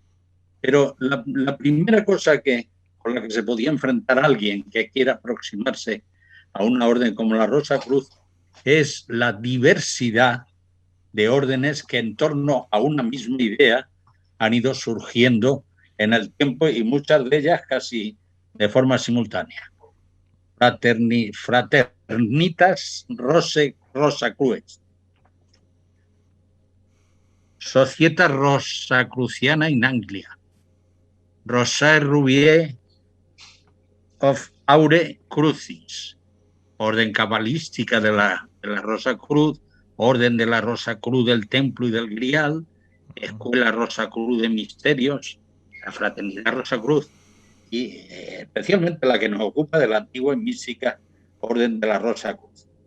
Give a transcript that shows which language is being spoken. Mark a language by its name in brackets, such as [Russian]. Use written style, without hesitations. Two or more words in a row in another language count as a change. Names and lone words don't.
[Spanish] Pero la primera cosa con la que se podía enfrentar alguien que quiera aproximarse a una orden como la Rosa Cruz es la diversidad de órdenes que en torno a una misma idea han ido surgiendo en el tiempo, y muchas de ellas casi de forma simultánea. Fraternitas Rosacrues, Societas Rosacruciana in Anglia, Rosae Rubiae of Aure Crucis, orden cabalística de la Rosa Cruz, orden de la Rosa Cruz del Templo y del Grial, Escuela Rosa Cruz de Misterios, la Fraternidad Rosa Cruz, y especialmente la que nos ocupa, de la antigua y mística Orden de la Rosa Cruz.